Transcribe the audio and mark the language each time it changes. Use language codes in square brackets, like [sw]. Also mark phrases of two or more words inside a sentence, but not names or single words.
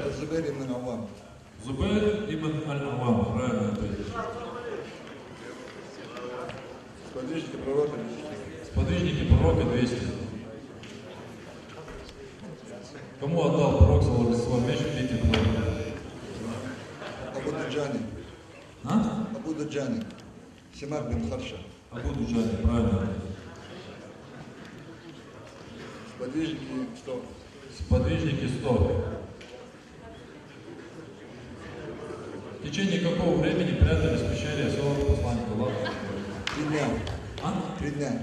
[ru] Зубейр ибн Аввам. Зубейр ибн Аль-Аввам, правильно ответ. Сподвижники пророка 200. Сподвижники пророка 200. Кому отдал пророк свой меч в битве пророка? Абу Дуджани. Абу Дуджани. Симак бин Харша. Абу Дуджани, правильно. Сподвижники 100. Сподвижники 100. В течение какого времени прятались в пещере 40 посланников Аллаха? 3 дня. 3 дня.